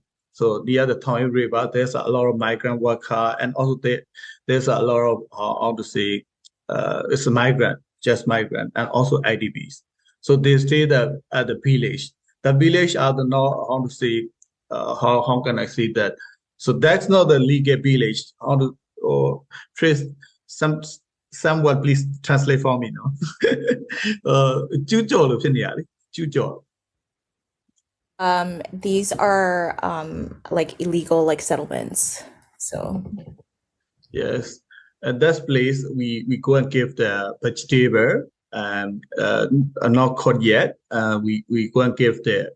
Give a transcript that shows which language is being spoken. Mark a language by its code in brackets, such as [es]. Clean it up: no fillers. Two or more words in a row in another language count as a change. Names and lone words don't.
[en] So near the Thao Yin River, there's a lot of migrant worker, and also there's a lot of it's a migrant, and also IDPs. So they stay at the village. The village are the how can I say that? So that's not the legal village. Trace someone please translate for me, no? [my] ကျူးကျော် လို့ဖြစ်နေရလေ ကျူးကျော် [en] These are like illegal like settlements. So yes, at that place we go and give the vegetable and not cooked yet. We go and give there.